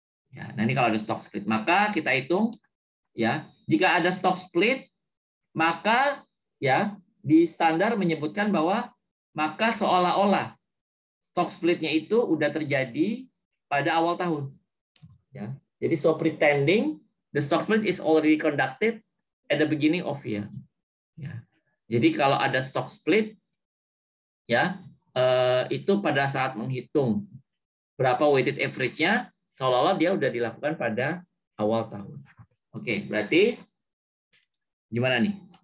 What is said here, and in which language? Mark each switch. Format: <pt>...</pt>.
<id>Ya, nah ini kalau ada stock split, maka kita hitung ya, jika ada stock split, maka ya di standar menyebutkan bahwa maka seolah-olah stock splitnya itu udah terjadi pada awal tahun. Ya, jadi</id> <en>so pretending the stock split is already conducted at the beginning of year.</en> <id>Ya, jadi kalau ada stock split ya itu pada saat menghitung berapa weighted average-nya seolah-olah dia udah dilakukan pada awal tahun. Oke, berarti gimana nih?</id>